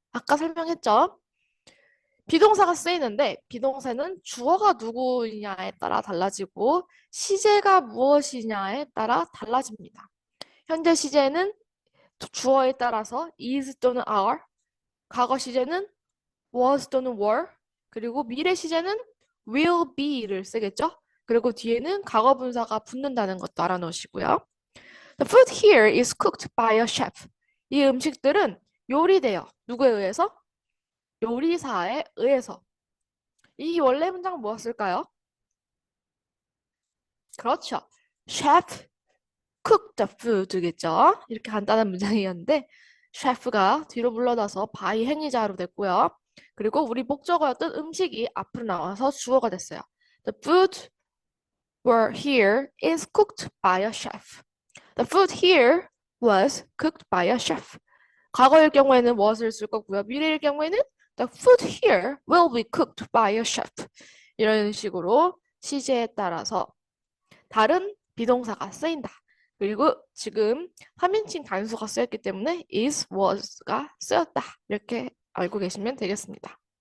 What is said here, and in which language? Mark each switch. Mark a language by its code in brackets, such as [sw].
[ko] 아까 설명했죠? 비동사가 쓰이는데 비동사는 주어가 누구냐에 따라 달라지고 시제가 무엇이냐에 따라 달라집니다. 현재 시제는 주어에 따라서 is 또는 are, 과거 시제는 was 또는 were, 그리고 미래 시제는 will be를 쓰겠죠? 그리고 뒤에는 과거 분사가 붙는다는 것도 알아놓으시고요. [en] The food here is cooked by a chef. [ko] 이 음식들은 요리돼요. 누구에 의해서? 요리사에 의해서. 이 원래 문장 무엇일까요? 그렇죠. [en] Chef cooked the food겠죠. [ko] 이렇게 간단한 문장이었는데 셰프가 뒤로 물러나서 by 행위자로 됐고요. 그리고 우리 목적어였던 음식이 앞으로 나와서 주어가 됐어요. [en] The food were here is cooked by a chef. The food here was cooked by a chef. [ko] 과거일 경우에는 was를 쓸 거고요. 미래일 경우에는 [en] the food here will be cooked by a chef. [ko] 이런 식으로 시제에 따라서 다른 비동사가 쓰인다. 그리고 지금 3인칭 단수가 쓰였기 때문에 is, was가 쓰였다. 이렇게 알고 계시면 되겠습니다.